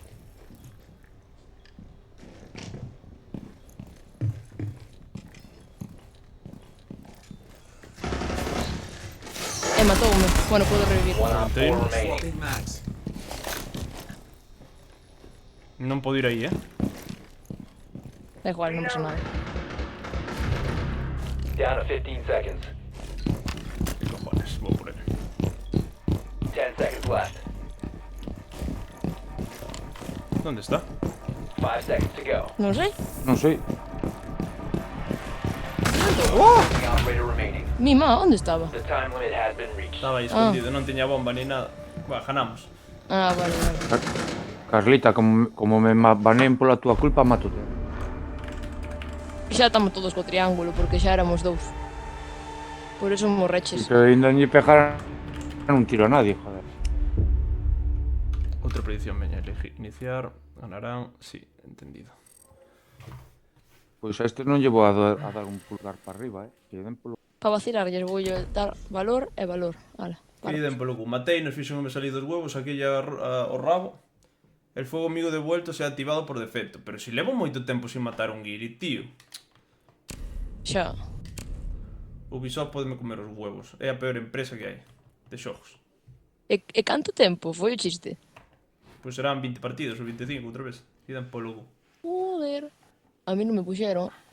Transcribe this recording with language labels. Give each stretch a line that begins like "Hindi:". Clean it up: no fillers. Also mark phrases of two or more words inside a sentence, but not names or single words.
Galician: Matoume. Bueno,
Spanish: puedo revivir.
English: One Op 4 Container. remaining.
Galician: Non podo ir aí, Da igual, non pasa nada.
English: Down to 15 seconds.
Galician: Que cojones, vou por ele.
English: 10 seconds left.
Galician: Onde está?
English: 5 seconds to go.
Galician: Non sei. Non sei.
English: The operator remaining.
Galician: Mima, onde estaba?
English: The time limit has been reached.
Galician: Estaba aí escondido, non tiña bomba ni nada. Buah, ganamos. Ah, vale, vale. Carlita, como me baneen pola túa culpa, mato-te. Xa estamos todos co triángulo, porque xa éramos 2. Por eso morreches. Que ainda ni pegaran un tiro a nadie, joder. Outra predicción, veña, elegir, iniciar, ganarán, sí, entendido. Pois a este non lle vou a dar un pulgar para arriba, que den polo... Para vacilarlles vou dar valor e valor. Ala, Que para. den polo cu. Matei, nos fixo me salí dos huevos, aquí o rabo.
Spanish: El fuego amigo devuelto se ha activado por defecto.
Galician: Pero si levo moito tempo sin matar un guiri, tío. Xa. Ubisoft podeme comer os huevos. É a peor empresa que hai de xogos. E canto tempo foi o chiste? Pois serán 20 partidos ou 25 outra vez. E dan polo cu. Joder. A mí non me puxeron.